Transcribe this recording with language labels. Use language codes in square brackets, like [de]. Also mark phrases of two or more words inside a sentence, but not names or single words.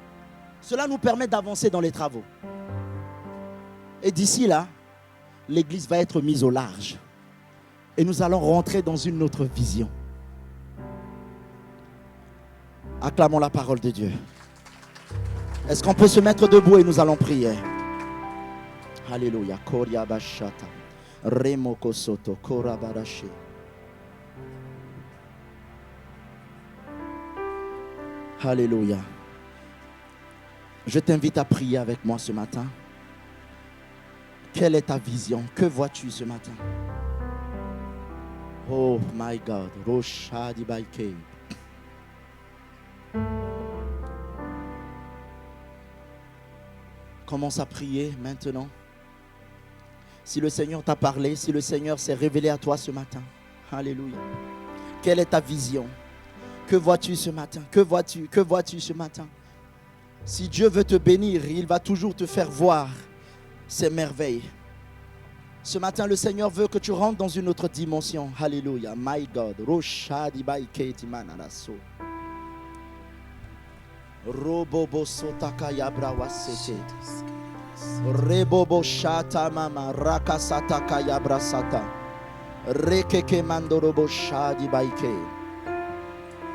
[fr] Cela nous permet d'avancer dans les travaux. Et d'ici là, l'église va être mise au large. Et nous allons rentrer dans une autre vision. Acclamons la parole de Dieu. Est-ce qu'on peut se mettre debout et nous allons prier? Alléluia. Koria bashata. Remoko soto. Kora barashi. Alléluia. Je t'invite à prier avec moi ce matin. Quelle est ta vision? Que vois-tu ce matin? [en] Oh my God. Roshadi Baike. [fr] Commence à prier maintenant. Si le Seigneur t'a parlé, si le Seigneur s'est révélé à toi ce matin. Alléluia. Quelle est ta vision? Que vois-tu ce matin? Que vois-tu? Que vois-tu ce matin? Si Dieu veut te bénir, il va toujours te faire voir ses merveilles. Ce matin, le Seigneur veut que tu rentres dans une autre dimension. Alléluia. [en] My God. Roshadi Baike Timanaraso. Robobo sotaka yabrawasete. Rebobo shata mama rakasataka yabrasata. Rekeke mandorobo shadi baike.